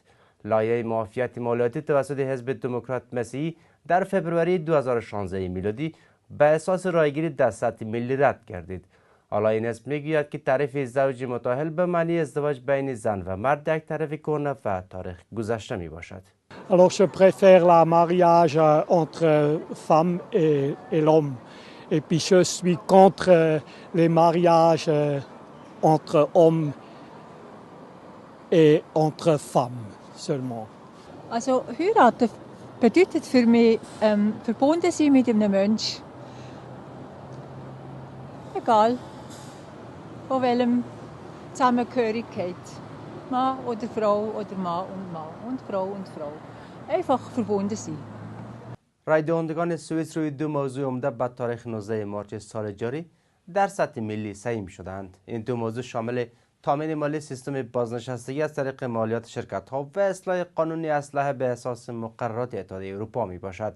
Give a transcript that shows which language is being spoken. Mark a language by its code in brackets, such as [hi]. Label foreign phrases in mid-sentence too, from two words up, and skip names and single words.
[fa] لایحه معافیت مالیاتی توسط حزب دموکرات مسیحی در فوریه 2016 میلادی به اساس رایگیری در سطح ملی رد گردید. حالا این حزب میگوید که تعریف زوج متأهل به معنی ازدواج بین زن و مرد یک تعریف کهنه و تاریخ گذشته می باشد. [fr] Alors je préfère le mariage entre femmes et l'homme. Et puis je suis contre les mariages entre hommes et entre femmes seulement. [de] Also heiraten bedeutet für mich verbunden sein mit einem Menschen. Egal, von welchem Zusammengehörigkeit. Mann oder Frau oder Mann und Frau und Frau. Einfach verbunden sein. [fa] رایدهندگان سوئیس روی دو موضوع عمده به تاریخ 19 مارچ سال جاری در سطح ملی سهیم شدند. این دو موضوع شامل تامین مالی سیستم بازنشستگی از طریق مالیات شرکت ها و اصلاح قانونی اسلحه به اساس مقررات اتحادیه اروپا می باشد.